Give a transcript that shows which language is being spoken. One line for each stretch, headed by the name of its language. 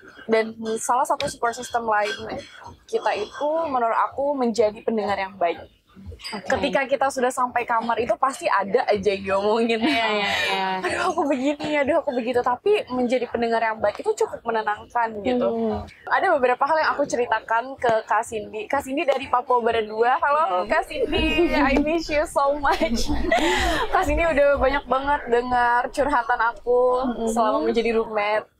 Indonesian: Dan salah satu support system lain kita itu menurut aku menjadi pendengar yang baik. Ketika kita sudah sampai kamar itu pasti ada aja yang ngomongin, aduh aku begini, aduh aku begitu, tapi menjadi pendengar yang baik itu cukup menenangkan gitu. Ada beberapa hal yang aku ceritakan ke Kak Cindy. Kak Cindy dari Papua Barat 2. Halo
English: Kak Cindy, I miss you so much.
Indonesian: Kak Cindy udah banyak banget dengar curhatan aku selama menjadi roommate.